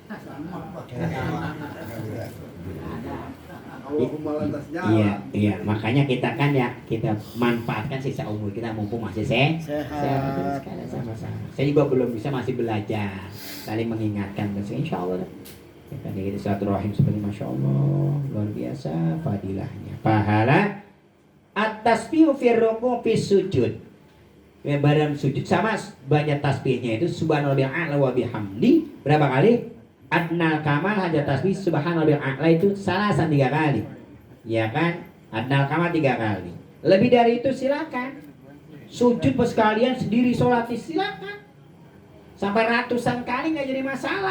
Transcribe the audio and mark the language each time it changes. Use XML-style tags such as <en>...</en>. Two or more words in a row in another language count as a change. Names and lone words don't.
<id>Iya, makanya kita kan ya kita manfaatkan sisa umur kita mumpung masih sehat. Sama-sama. Saya juga belum bisa, masih belajar, saling mengingatkan.</id> <ar>إن شاء الله</ar> <id>kita di silaturahim seperti</id> <ar>ما شاء الله</ar> <id>luar biasa fadilahnya.</id> <ar>Pahala التسبيح في الركوع في السجود.</ar> <id>Ya, badan sujud sama banyak tasbihnya itu</id> <ar>سبحان الله الأعلى وبحمده</ar> <id>berapa kali?</id> <ar>أدنى الكمال</ar> <id>hanya tasbih</id> <ar>سبحان الله الأعلى</ar> <id>itu salasan 3 kali. Ya kan?</id> <ar>أدنى الكمال</ar> <id>3 kali. Lebih dari itu silakan. Sujud pas kalian sendiri sholat silakan. Sampai ratusan kali nggak jadi masalah.</id>